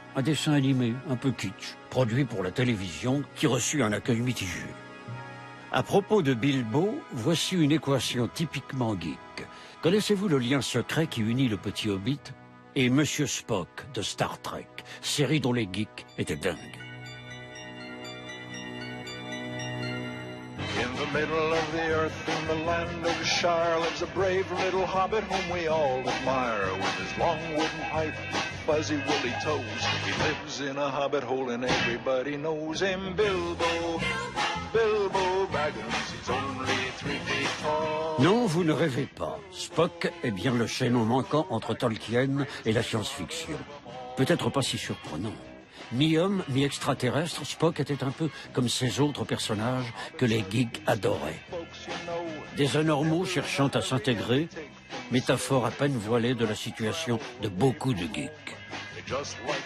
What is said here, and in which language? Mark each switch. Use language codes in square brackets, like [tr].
[fr] Un dessin animé, un peu kitsch, produit pour la télévision, qui reçut un accueil mitigé. À propos de Bilbo, voici une équation typiquement geek. Connaissez-vous le lien secret qui unit le petit Hobbit et Monsieur Spock de Star Trek, série dont les geeks étaient dingues? [en] In the middle of the earth, in the land of Shire, lives a brave little hobbit whom we all admire. With his long wooden pipe, fuzzy woolly toes, he lives in a hobbit hole and everybody knows him. Bilbo, Bilbo Baggins, he's only 3 feet tall. [fr] Non, vous ne rêvez pas. Spock est bien le chaînon manquant entre Tolkien et la science-fiction. Peut-être pas si surprenant. Mi-homme, mi-extraterrestre, Spock était un peu comme ces autres personnages que les geeks adoraient. Des anormaux cherchant à s'intégrer, métaphore à peine voilée de la situation de beaucoup de geeks.